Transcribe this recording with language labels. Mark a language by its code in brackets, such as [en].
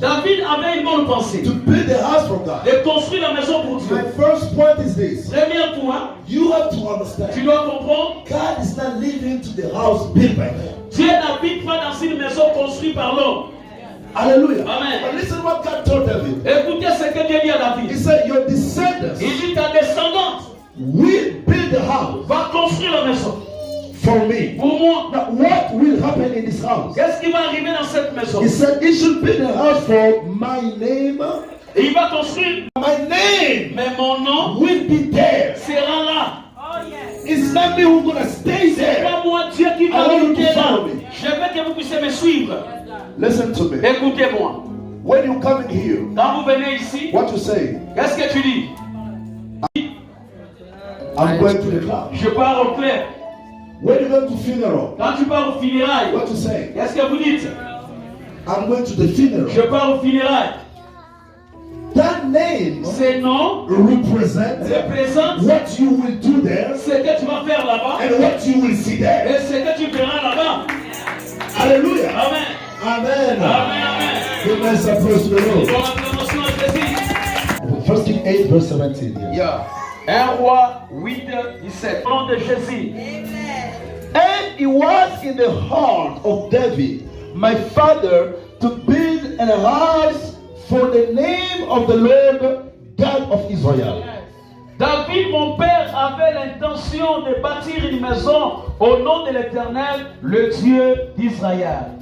[fr] David avait une bonne pensée [en] To build a house for God. [fr] de construire la maison pour Dieu. [en] My first point is this. [fr] Premier point, [en] You have to [fr] tu [en] understand. [fr] dois comprendre, [en] God is not living to the house built by man. [fr] Dieu n'habite pas dans une maison construite par l'homme. [en] Hallelujah. Amen. But listen what God told David. [fr] Écoutez ce que Dieu dit à [en] He [fr] David. [en] said, your descendants [fr] Il dit ta descendante [en] will build a house [fr] va construire la maison [en] for me. [fr] pour moi. [en] Now, what will happen in this house? [fr] Qu'est-ce qui va arriver dans cette maison? [en] He said, he should build a house for my name. [fr] Et il va construire, [en] My name [fr] mais mon nom [en] will be there. [fr] sera là. [en] It's not me who's gonna stay [fr] C'est [en] there. [fr] pas moi Dieu qui va [en] I want you [fr] habiter [en] to [fr] là. [en] follow me. [fr] Je veux que vous puissiez me suivre. Listen to me. Écoutez-moi. [en] When you come in here, [fr] Quand vous venez ici, [en] what you say? [fr] qu'est-ce que tu dis? [en] I'm going to the club. [fr] Je pars au clair. [en] When you go to funeral, [fr] Quand tu pars au funérailles, [en] what you say? [fr] qu'est-ce que vous dites? [en] I'm going to the funeral. [fr] Je pars au funérailles. [en] That name [fr] Ces noms [en] represents [fr] représentent [en] what you will do there [fr] ce que tu vas faire là-bas [en] and what you will see there. [fr] et ce que tu verras là-bas. [en] Hallelujah. Amen. Amen. Amen, amen. Give us a praise to the [fr] Bon, [en] Lord. [fr] acclamation à Jésus. [en] 1 Kings 8, verse 17. Yeah. [fr] Yeah. 1 Roi 8, 17. Au nom de Jésus. [en] And it was in the heart of David, my father, to build a house for the name of the Lord God of Israel. [fr] David, mon père, avait l'intention de bâtir une maison au nom de l'Éternel, le Dieu d'Israël.